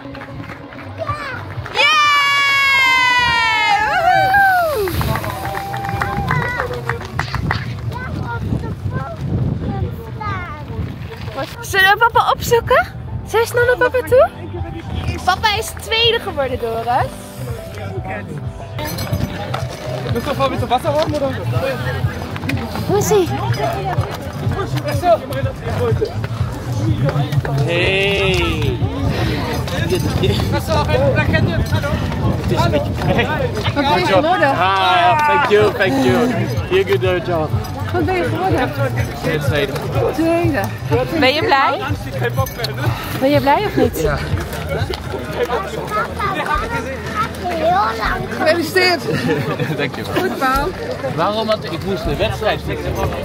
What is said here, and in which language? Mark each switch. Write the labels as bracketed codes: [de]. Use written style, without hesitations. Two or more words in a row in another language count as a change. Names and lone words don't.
[nl] Ja! Woehoe! Zullen we papa opzoeken? Zullen we snel naar papa toe? Papa is tweede geworden, Doris. [de] Willst du bitte Wasser haben oder? [nl] Hoe is hij? Hey! [de] Hast du auch eine Plakette? Hallo? [nl] Wat ben je geworden? [en] Ah, thank you. Heel good job. [nl] Wat ben je geworden? Tweede. Tweede. Ben je blij? Ben je blij of niet? Ja. Gefeliciteerd. Dank je. Goed, Paul. Waarom? Want ik moest de wedstrijd fixen.